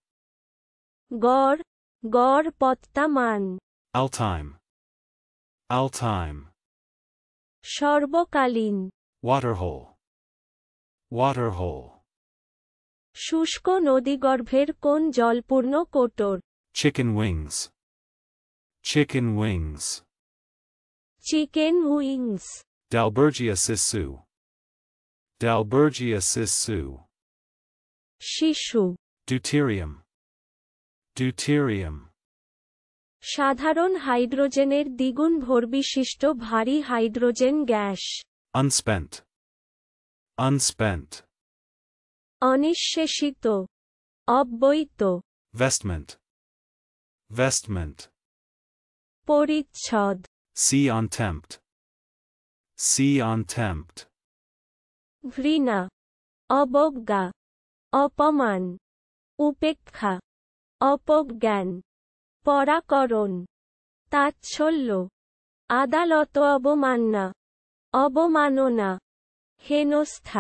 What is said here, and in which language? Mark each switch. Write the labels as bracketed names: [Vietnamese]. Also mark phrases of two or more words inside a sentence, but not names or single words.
[Bangla] গড়, গড় পত্তামান, [English] Alltime, alltime. [Bangla] সর্বকালীন, [English] Waterhole, waterhole. [Bangla] শুষ্ক নদীগর্ভের কোন জলপূর্ণ কোটর, [English] Chicken wings, chicken wings. chicken wings, Dalbergia sissu, Dalbergia sissu. [Bangla] শিশু, [English] Deuterium, deuterium. [Bangla] সাধারণ হাইড্রোজেনের দ্বিগুণ ভরবিশিষ্ট ভারী হাইড্রোজেন গ্যাস, [English] Unspent, unspent. [Bangla] অনিঃশেষিত, অব্যয়িত, [English] Vestment, vestment. [Bangla] পরিচ্ছদ, [English] See on tempt, see on tempt. [Bangla] ঘৃণা, অবজ্ঞা, অপমান, উপেক্ষা, অপজ্ঞান, পরাকরণ, তাচ্ছল্য, আদালত অবমাননা, অবমাননা, হেনস্থা,